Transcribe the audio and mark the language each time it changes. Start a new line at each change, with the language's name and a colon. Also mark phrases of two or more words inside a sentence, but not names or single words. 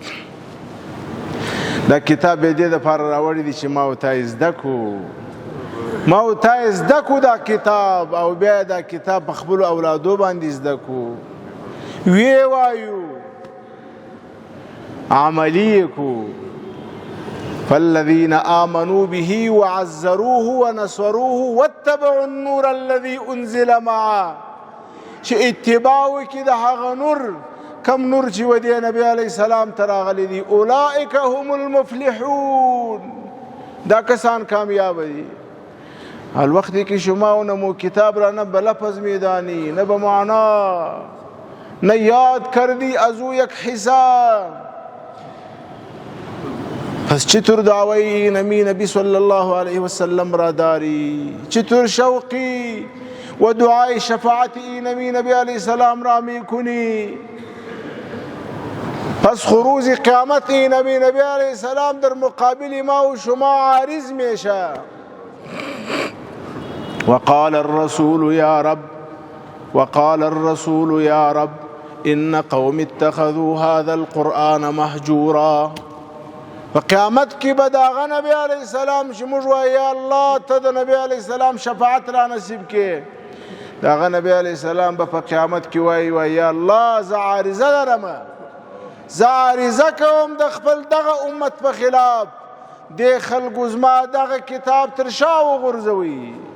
Pashto: دا کتاب یې دې دپاره راوړی دی چې ما او تا یې زده کړو، ما او تا یې زده کړو دا کتاب، او بیا دا کتاب په خپلو اولادو باندې زده کړو، ویې وایو، عملي کړو.
Arabic: فالذين آمنوا به وعزروه ونصروه واتبعوا النور الذي انزل معه.
Pashto: چې اتباع وکړي د هغه نور، کم نور چې و دې نبی علیه السلام ته راغلی دي.
Arabic: اولئک هم المفلحون.
Pashto: دا کسان کامیاب دي.
Persian: الوقت کې شما نه مو کتاب را نه به لفظ میدانی، نه به معنا، نه یاد کردی از او یک حساب. پس چطور دعوی نبی صلی الله علیه وسلم را داری، چطور شوقی و دعای شفاعت نبی علیه السلام را می کنی. پس خروج قیامت نبی علیه السلام در مقابل ما و شما عارض میشه.
Arabic: وقال الرسول يا رب إن قوم اتخذوا هذا القرآن مهجورا.
Pashto: په قیامت کې به د هغه نبی علیه السلام چې موږ وایو یا الله ته د نبی علیه السلام شفاعت را نصیب کې، د هغه نبی علیه السلام به په قیامت کې وایي یا الله زه عارضه لرم، زه عارضه کوم د خپل دغه امت په خلاف، دې خلکو زما دغه کتاب تر شا وغورځوي.